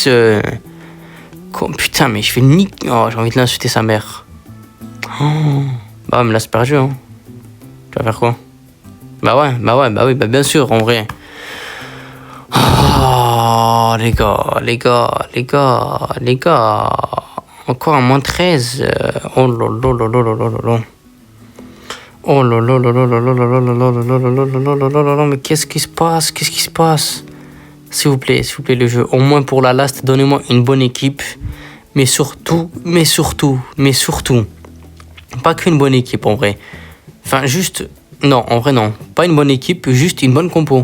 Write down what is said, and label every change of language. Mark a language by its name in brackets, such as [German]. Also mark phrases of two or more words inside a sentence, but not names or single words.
[French] Putain, mais je fais nique. Oh, j'ai envie de l'insulter sa mère. Oh. Bah, me laisse perdu, hein. Tu vas faire quoi? Bah oui, bien sûr, en vrai. Oh, les gars. Encore un moins 13. Oh là là là là là là là là. Oh là là là là là là là là là là là là là. Mais qu'est-ce qui se passe? Qu'est-ce qui se passe? S'il vous plaît, le jeu. Au moins pour la last, donnez-moi une bonne équipe. Mais surtout, pas qu'une bonne équipe en vrai. Enfin, juste... Non, en vrai, non. Pas une bonne équipe, juste une bonne compo.